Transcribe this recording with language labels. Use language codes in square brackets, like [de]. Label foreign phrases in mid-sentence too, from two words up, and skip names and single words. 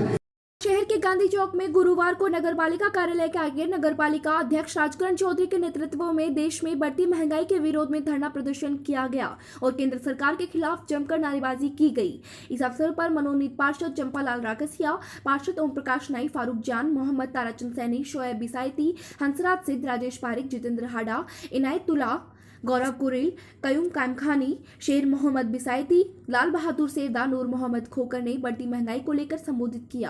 [hi] शहर के गांधी चौक में गुरुवार को नगरपालिका कार्यालय के आगे नगरपालिका अध्यक्ष राजकरण चौधरी के नेतृत्व में देश में बढ़ती महंगाई के विरोध में धरना प्रदर्शन किया गया और केंद्र सरकार के खिलाफ जमकर नारेबाजी की गई। इस अवसर पर मनोनीत पार्षद चंपालाल राकसिया, पार्षद ओम प्रकाश नाई, फारूक जान, मोहम्मद ताराचंद सैनी, शोएब बिसायती, हंसराज सिद्ध, राजेश पारिक, जितेंद्र हाडा, इनायतुल्ला, गौरव कुरेल, कयूम कामखानी, शेर मोहम्मद बिसायती, लाल बहादुर सेवदा, नूर मोहम्मद खोकर ने बढ़ती महंगाई को लेकर संबोधित किया।